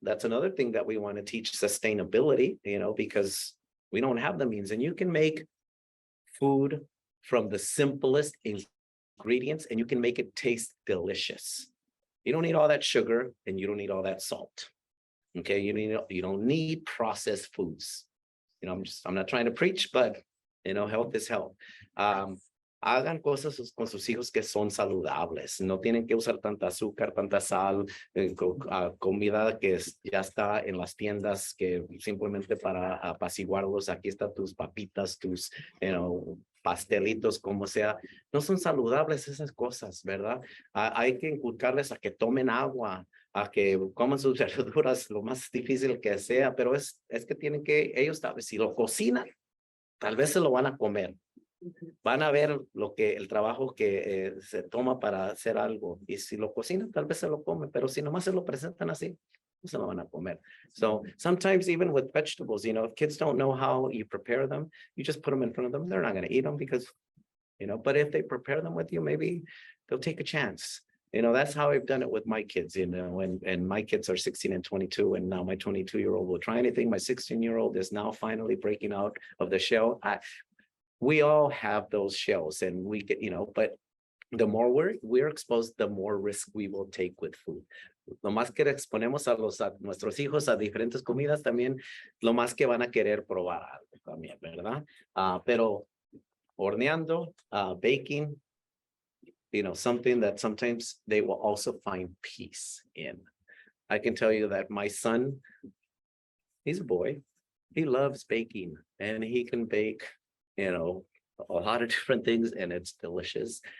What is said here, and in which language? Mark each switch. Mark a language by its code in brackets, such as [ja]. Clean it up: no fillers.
[en] That's another thing that we want to teach, sustainability, because we don't have the means. And you can make food from the simplest ingredients and you can make it taste delicious. You don't need all that sugar and you don't need all that salt. Okay, you don't need processed foods. I'm not trying to preach, but health is health. [es] Hagan cosas con sus hijos que son saludables. No tienen que usar tanta azúcar, tanta sal, comida que ya está en las tiendas que simplemente para apaciguarlos. Aquí están tus papitas, tus pastelitos, como sea. No son saludables esas cosas, ¿verdad? Hay que inculcarles a que tomen agua, a que coman sus verduras, lo más difícil que sea, pero es que tienen que, ellos si lo cocinan, tal vez se lo van a comer. Van a ver el trabajo que se toma para hacer algo. Y si lo cocinan, tal vez se lo comen, pero si nomás se lo presentan así, se lo van a comer. [en] So sometimes even with vegetables, you know, if kids don't know how you prepare them, you just put them in front of them. They're not going to eat them because, you know, but if they prepare them with you, maybe they'll take a chance. You know, that's how I've done it with my kids, you know, and my kids are 16 and 22. And now my 22-year-old will try anything. My 16-year-old is now finally breaking out of the shell. We all have those shells and we get, you know, but the more we're exposed, the more risk we will take with food. [es] Lo más que exponemos a nuestros hijos a diferentes comidas también, lo más que van a querer probar algo también, ¿verdad? Pero horneando, [en] baking, you know, something that sometimes they will also find peace in. I can tell you that my son, he's a boy, he loves baking and he can bake, you know, a lot of different things and it's delicious.